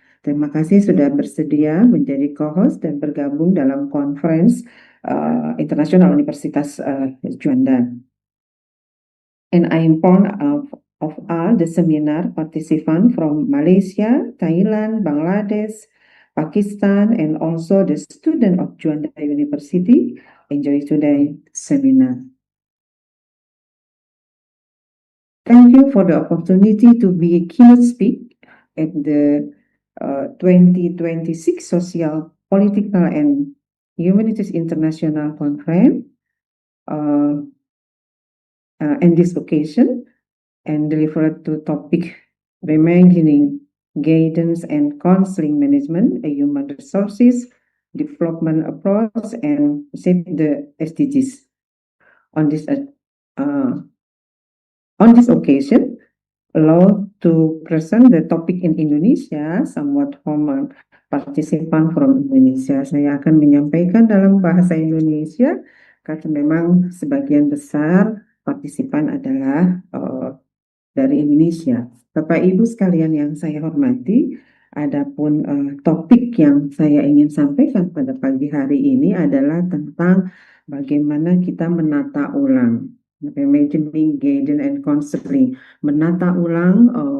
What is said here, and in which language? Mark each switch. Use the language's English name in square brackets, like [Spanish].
[Indonesian] Terima kasih sudah bersedia menjadi co-host dan bergabung dalam conference International Universitas Juanda. [English] And I inform of all the seminar participants from Malaysia, Thailand, Bangladesh, Pakistan, and also the student of Juanda University enjoy today's seminar. Thank you for the opportunity to be a keynote speaker at the 2026 Social, Political, and Humanities International Conference. And this occasion and delivered to topic reimagining guidance and counseling management, a human resources development approach, and shape the SDGs. On this occasion, allow to present the topic in Indonesia, somewhat formal participant from Indonesia. [Indonesian] Saya akan menyampaikan dalam bahasa Indonesia karena memang sebagian besar partisipan adalah dari Indonesia. Bapak Ibu sekalian yang saya hormati, adapun topik yang saya ingin sampaikan pada pagi hari ini adalah tentang bagaimana kita menata ulang, [English] reimagining guidance and counseling, [Indonesian] menata ulang